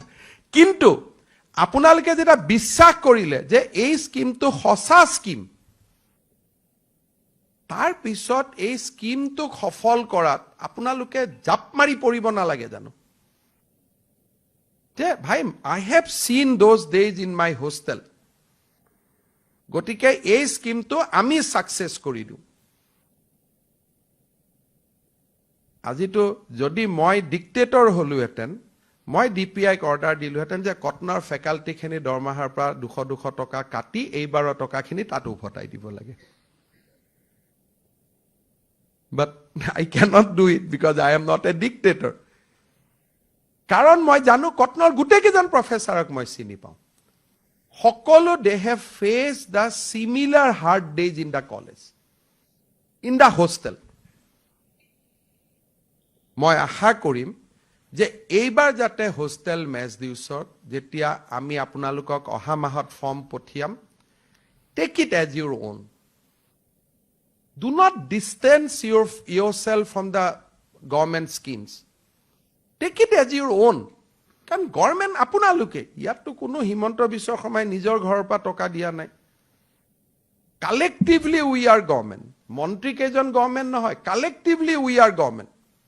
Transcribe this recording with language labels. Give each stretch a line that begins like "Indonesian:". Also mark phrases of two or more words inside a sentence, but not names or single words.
Assamese: কিন্তু আপোনালোকে যেতিয়া বিশ্বাস কৰিলে যে এই স্কিমটো সঁচা স্কিম, তাৰ পিছত এই স্কিমটোক সফল কৰাত আপোনালোকে জাপ মাৰি পৰিব নালাগে জানো? যে ভাই,
English: I have seen those days in my hostel,
Assamese: গতিকে এই স্কিমটো আমি ছাকচেছ কৰি দিওঁ। আজিতো যদি মই ডিক্টেটৰ হলোহেঁতেন, মই DPIক অৰ্ডাৰ দিলোহেঁতেন যে কটনৰ ফেকাল্টিখিনি দৰমহাৰ পৰা 200 টকা কাটি এইবাৰৰ টকাখিনি তাত উভতাই দিব লাগে।
English: But I cannot do it because I am not a dictator.
Assamese: কাৰণ মই জানো কটনৰ গোটেইকেইজন প্ৰফেচাৰক মই চিনি পাওঁ।
English: সকলো they have faced the similar hard days in the college, in the hostel.
Assamese: মই আশা কৰিম যে এইবাৰ যাতে
English: hostel mess
Assamese: ডিউছত যেতিয়া আমি আপোনালোকক অহা মাহত ফৰ্ম পঠিয়াম,
English: take it as your own. Do not distance yourself from the government schemes. Take it as your own.
Assamese: কাৰণ গভৰ্ণমেণ্ট আপোনালোকে, ইয়াততো কোনো হিমন্ত বিশ্ব শৰ্মাই নিজৰ ঘৰৰ পৰা টকা দিয়া নাই।
English: collectively we are government.
Assamese: মন্ত্ৰী কেইজন গভৰ্ণমেণ্ট নহয়,
English: collectively we are government.